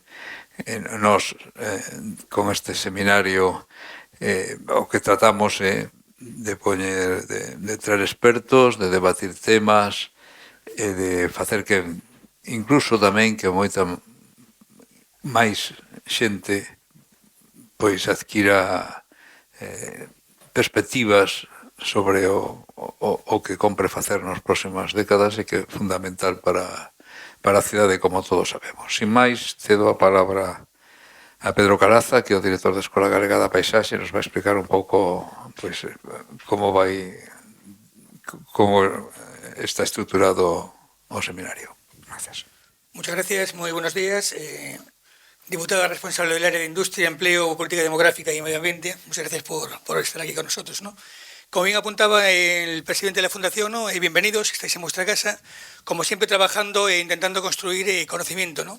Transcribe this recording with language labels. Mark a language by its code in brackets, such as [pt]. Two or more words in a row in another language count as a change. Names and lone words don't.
[gl] Nos, con este seminario, o que tratamos é de traer expertos, de debatir temas, e de facer que, incluso tamén, que moita máis xente pois adquira perspectivas sobre o que compre facer nas próximas décadas e que é fundamental para a cidade, como todos sabemos. Sin máis, cedo a palabra a Pedro Caraza, que é o director da Escola Galega da Paisaxe, nos vai explicar un pouco como está estruturado o seminario. [es] Gracias. Muchas gracias, muy buenos días. Diputada responsable del área de Industria, Empleo, Política Demográfica y Medio Ambiente, muchas gracias por estar aquí con nosotros, ¿no? Como bien apuntaba el presidente de la Fundación, ¿no? Bienvenidos, estáis en vuestra casa, como siempre trabajando e intentando construir conocimiento, ¿no?